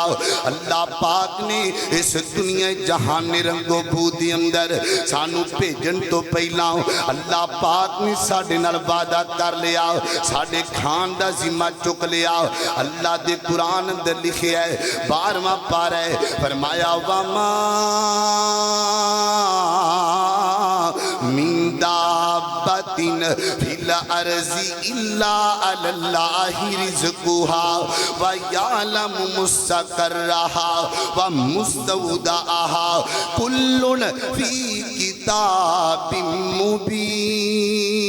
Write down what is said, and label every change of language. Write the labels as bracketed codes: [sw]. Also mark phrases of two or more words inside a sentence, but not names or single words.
[pa] اللہ پاک نے اس دنیا جہان رنگ و بو دے اندر سانوں بھیجن تو پہلاں اللہ پاک نے ساڈے نال وعدہ کر لیا، ساڈے کھان دا ذمہ چک لیا. اللہ دے قرآن اندر لکھیا ہے 12واں پارہ ہے، فرمایا [ar] وما من دابة في الأرض إلا على الله رزقها ويعلم مستقرها ومستودعها كل في كتاب مبين.